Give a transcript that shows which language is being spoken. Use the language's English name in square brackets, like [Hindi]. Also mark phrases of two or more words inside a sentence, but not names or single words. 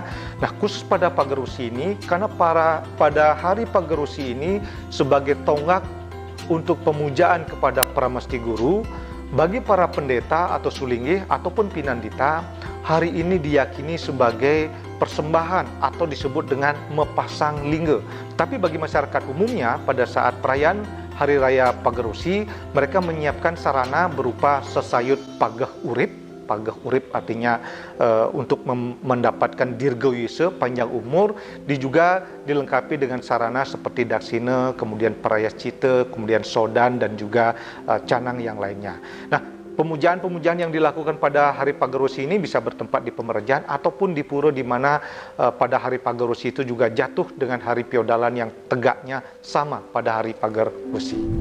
[Indonesian] Nah, khusus pada Pagarosi ini, karena pada hari Pagarosi ini sebagai tonggak untuk pemujaan kepada Pramesti Guru, bagi para pendeta atau sulinggih ataupun pinandita, hari ini diyakini sebagai persembahan atau disebut dengan mepasang lingga. Tapi bagi masyarakat umumnya, pada saat perayaan Hari Raya Pagarosi, mereka menyiapkan sarana berupa sesayut pageh urip. Pageh urip artinya untuk mendapatkan dirgawise, panjang umur, juga dilengkapi dengan sarana seperti daksina, kemudian prayaschita, kemudian sodan, dan juga canang yang lainnya. Nah, pemujaan-pemujaan yang dilakukan pada Hari Pagarosi ini bisa bertempat di pemerjaan ataupun di pura, di mana pada Hari Pagarosi itu juga jatuh dengan hari Piodalan yang tegaknya sama pada Hari Pagarosi.